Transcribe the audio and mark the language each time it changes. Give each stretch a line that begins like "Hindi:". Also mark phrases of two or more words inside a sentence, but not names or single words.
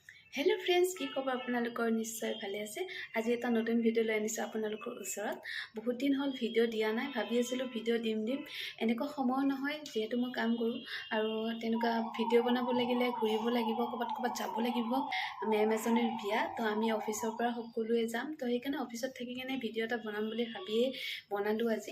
English: hello friends
Assamese: কি খবৰ আপোনালোকৰ নিশ্চয় ভালে আছে। আজি এটা নতুন ভিডিঅ লৈ আনিছো আপোনালোকৰ ওচৰত। বহুত দিন হল ভিডিও দিয়া নাই, ভাবি আছিলো ভিডিও দিম এনেকুৱা সময় নহয় যেহেতু মই কাম কৰো আৰু তেনেকুৱা ভিডিও বনাব লাগিলে ঘুৰিব লাগিব, কবাত যাব লাগিব। মেম এজনীৰ বিয়া, তো আমি অফিসৰ পৰা সকলোৱে যাম, তো সেইকাৰণে অফিসত থাকি কেনে ভিডিও এটা বনাম বুলি ভাবিয়ে বনালো আজি।